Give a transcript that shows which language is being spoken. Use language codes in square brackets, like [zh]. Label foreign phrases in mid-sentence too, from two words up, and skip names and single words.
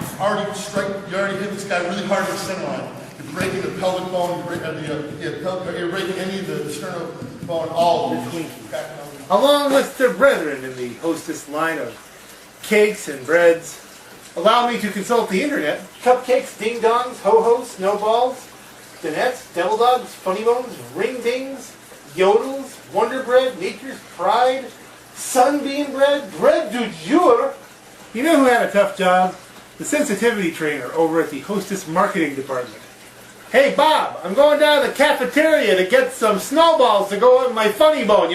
[en] You already hit this guy really hard in the center line. You're breaking the pelvic bone, you're breaking any of the sternum bone, all of it. Along with their brethren in the hostess line of cakes and breads, allow me to consult the internet. Cupcakes, ding-dongs, ho-hos, snowballs, dinettes, devil dogs, funny bones, ring dings, yodels, Wonder Bread, Nature's Pride, Sunbeam Bread, Bread du jour. You know who had a tough job? The sensitivity trainer over at the hostess marketing department. Hey Bob, I'm going down to the cafeteria to get some snowballs to go on my funny bone.